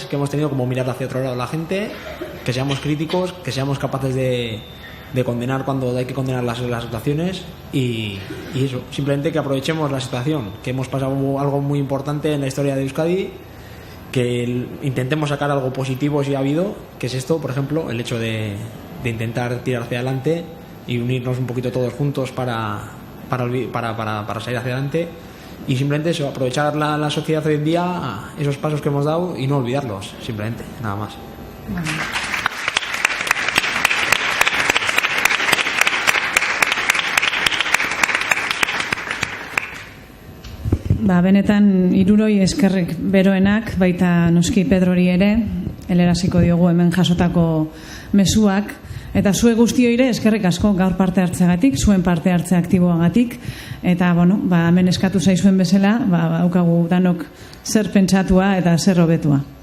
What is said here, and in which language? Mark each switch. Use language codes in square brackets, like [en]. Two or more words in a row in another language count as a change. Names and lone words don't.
[es] que hemos tenido como mirar hacia otro lado la gente, que seamos críticos, que seamos capaces de condenar cuando hay que condenar las situaciones y eso, simplemente que aprovechemos la situación, que hemos pasado algo muy importante en la historia de Euskadi, que intentemos sacar algo positivo si ha habido, que es esto, por ejemplo, el hecho de intentar tirar hacia adelante y unirnos un poquito todos juntos para salir hacia adelante. Y simplemente eso, aprovechar la sociedad hoy en día, esos pasos que hemos dado y no olvidarlos, simplemente, nada más. [eu] Benetan hiruroi eskerrik beroenak, baita noski Pedrori ere, heleraziko diogu hemen jasotako mezuak, eta zue guztioi ere eskerrik asko gaur parte hartzeagatik, zuen parte hartze aktiboagatik, eta hemen eskatu zaizuen bezala, daukagu danok zer pentsatua eta zer hobetua.